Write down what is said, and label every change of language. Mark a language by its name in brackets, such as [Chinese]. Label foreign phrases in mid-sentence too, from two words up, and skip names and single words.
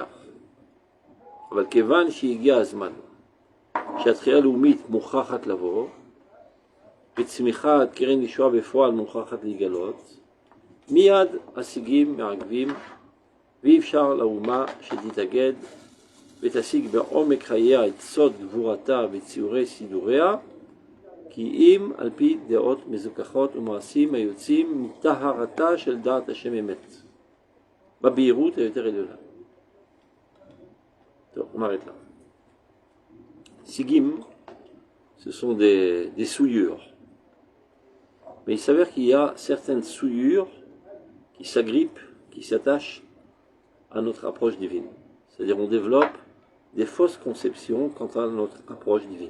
[Hebrew] אבל כיוון שהגיע הזמן שהתחייה הלאומית מוכרחת לבוא, וצמיחת קרן ישועה בפועל מוכרחת להיגלות, מיד השיגים מעכבים, ואי אפשר לאומה שתתאגד ותשיג בעומק חייה את סוד גבורתה וציורי סידוריה, כי אם על פי דעות מזוכחות ומעשים היוצאים מטהרתה של דעת השם אמת, בבהירות היותר עליונה. טוב, [French] on m'arrête là. Sigim, ce sont des souillures. Mais il s'avère qu'il y a certaines souillures qui s'agrippent, qui s'attachent à notre approche divine. C'est-à-dire on développe des fausses conceptions quant à notre approche divine.